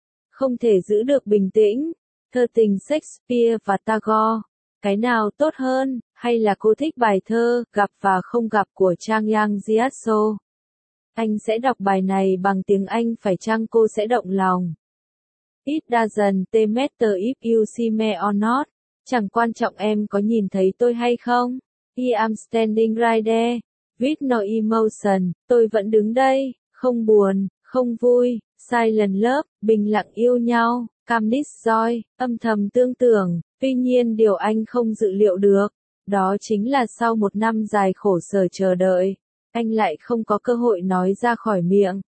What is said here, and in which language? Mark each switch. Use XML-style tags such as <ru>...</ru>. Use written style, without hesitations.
<vi>Không thể giữ được bình tĩnh, thơ tình Shakespeare và Tagore. Cái nào tốt hơn, hay là cô thích bài thơ Gặp và Không Gặp của Trang Yang Jiaso? Anh sẽ đọc bài này bằng tiếng Anh phải chăng cô sẽ động lòng?</vi> <en>It doesn't matter if you see me or not.</en> <vi>Chẳng quan trọng em có nhìn thấy tôi hay không?</vi> <en>I am standing right there, with no emotion.</en> <vi>Tôi vẫn đứng đây, không buồn, không vui.</vi> <en>Silent love,</en> <vi>bình lặng yêu nhau.</vi> <en>Calmness joy,</en> <vi>âm thầm tương tưởng. Tuy nhiên điều anh không dự liệu được, đó chính là sau một năm dài khổ sở chờ đợi, anh lại không có cơ hội nói ra khỏi miệng.</vi>